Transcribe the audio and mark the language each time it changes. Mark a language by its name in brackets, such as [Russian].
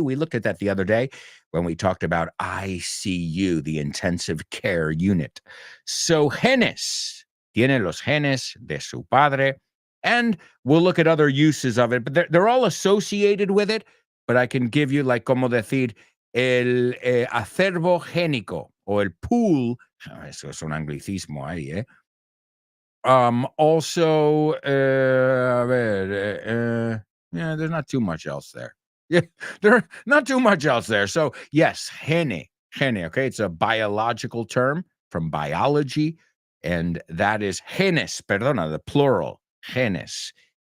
[English] We looked at that the other day when we talked about ICU, the intensive care unit. [Spanish] So genes, tiene los genes de su padre. [English] And we'll look at other uses of it, but they're all associated with it. But I can give you, like, [Spanish] como decir, el acervo génico o el pool. Eso es un anglicismo ahí, eh? [English] Also, there's not too much else there. Yeah, there's not too much else there. So, yes, gene, okay? It's a biological term from biology, and that is genes, the plural, genes.